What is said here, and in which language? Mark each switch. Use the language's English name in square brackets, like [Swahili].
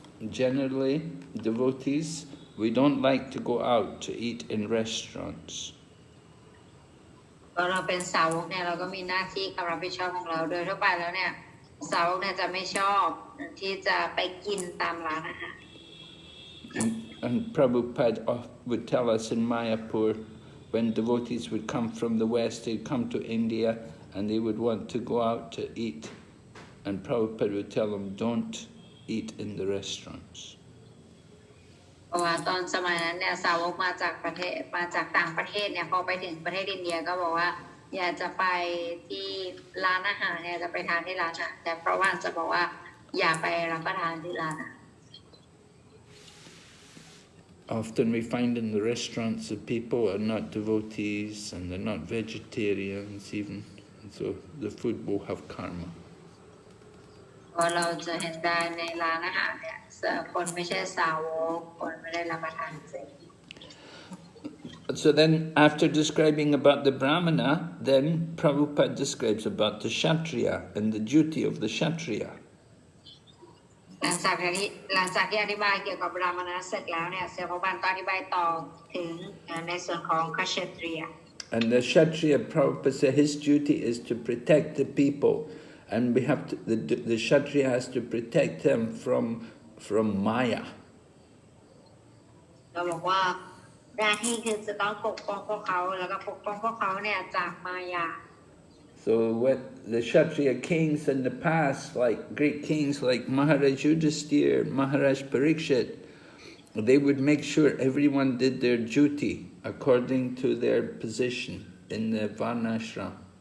[English] Generally, devotees, we don't like to go out to eat in restaurants. [Thai] เราเป็นสาวกเนี่ยเราก็มีหน้าที่ความรับผิดชอบของเราโดยทั่วไปแล้วเนี่ยสาวกเนี่ยจะไม่ชอบที่จะไปกินตามร้านอาหาร [English] And Prabhupada would tell us in Mayapur, when devotees would come from the West, they'd come to India and they would want to go out to eat. And Prabhupada would tell them, don't eat in the restaurants. [Thai] เพราะว่าตอนสมัยนั้นเนี่ยสาวกมาจากต่างประเทศเนี่ยพอไปถึงประเทศอินเดียก็บอกว่าอยากจะไปที่ร้านอาหารเนี่ยจะไปทานที่ร้านอาหารแต่เพราะว่าจะบอกว่าอย่าไปรับประทานที่ร้านอาหาร [English] Often we find in the restaurants that people are not devotees and they're not vegetarians even, and so the food will have karma. [Thai] เพราะเราจะเห็นได้ในร้านอาหารเนี่ยคนไม่ใช่สาวกคนไม่ได้รับประทานเจ [English] So then, after describing about the Brahmana, then Prabhupada describes about the Kshatriya and the duty of the Kshatriya. [Thai] หลังจากที่อธิบายเกี่ยวกับบรามณะเสร็จแล้วเนี่ยเซลล์บานก็อธิบายต่อถึงในส่วนของคเชตรีย [English] And the Kshatriya, Prabhupada said, his duty is to protect the people, and we have to, the Kshatriya has to protect them from Maya. [Thai] เราบอกว่าหน้าที่คือจะต้องปกป้องพวกเขาแล้วก็ปกป้องพวกเขาเนี่ยจากมายา [English] So what the Kshatriya kings in the past, like great kings like Maharaj Yudhisthira, Maharaj Parikshit, they would make sure everyone did their duty according to their position in the Varnashram.